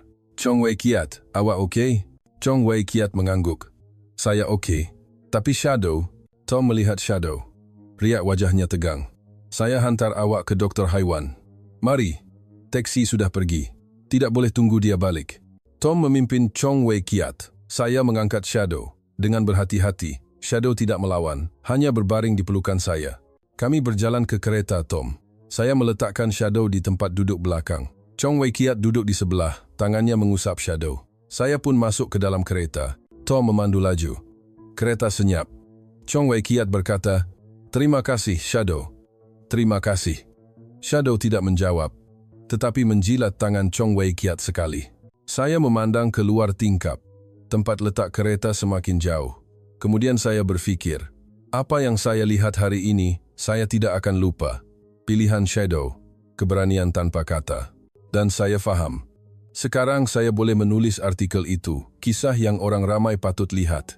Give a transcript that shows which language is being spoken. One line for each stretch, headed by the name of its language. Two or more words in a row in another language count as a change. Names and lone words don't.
Malay: Chong Wei Kiat, awak okey? Chong Wei Kiat mengangguk. Saya okey. Tapi Shadow, Tom melihat Shadow. Riak wajahnya tegang. Saya hantar awak ke doktor haiwan. Mari, teksi sudah pergi. Tidak boleh tunggu dia balik. Tom memimpin Chong Wei Kiat. Saya mengangkat Shadow. Dengan berhati-hati, Shadow tidak melawan, hanya berbaring di pelukan saya. Kami berjalan ke kereta Tom. Saya meletakkan Shadow di tempat duduk belakang. Chong Wei Kiat duduk di sebelah, tangannya mengusap Shadow. Saya pun masuk ke dalam kereta. Tom memandu laju. Kereta senyap. Chong Wei Kiat berkata, terima kasih, Shadow. Terima kasih. Shadow tidak menjawab, tetapi menjilat tangan Chong Wei Kiat sekali. Saya memandang keluar tingkap. Tempat letak kereta semakin jauh. Kemudian saya berfikir, apa yang saya lihat hari ini, saya tidak akan lupa. Pilihan Shadow, keberanian tanpa kata. Dan saya faham. Sekarang saya boleh menulis artikel itu, kisah yang orang ramai patut lihat.